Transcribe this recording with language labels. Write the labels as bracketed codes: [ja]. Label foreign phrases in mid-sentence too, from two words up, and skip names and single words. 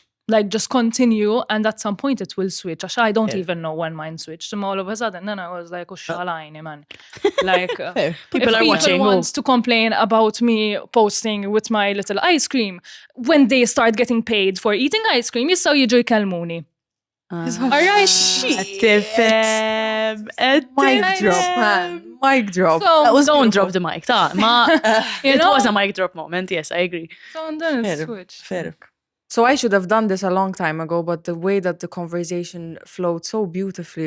[en] Like just continue, and at some point it will switch. Actually, I don't even know when mine switched. And all of a sudden, then I was like, oh, shalini, man. Like, Fair. People if are people watching. want to complain about me posting with my little ice cream, when they start getting paid for eating ice cream, [mt] jistaw jiġu jkellmuni. [en] All right. [mt] Tifem. [en] Mic drop, man. Mic drop. So, Don't drop the mic. you It know, was a mic drop moment. Yes, I agree. so then it Fair. switched. Fair. So I should have done this a long time ago, but the way that the conversation flowed so beautifully.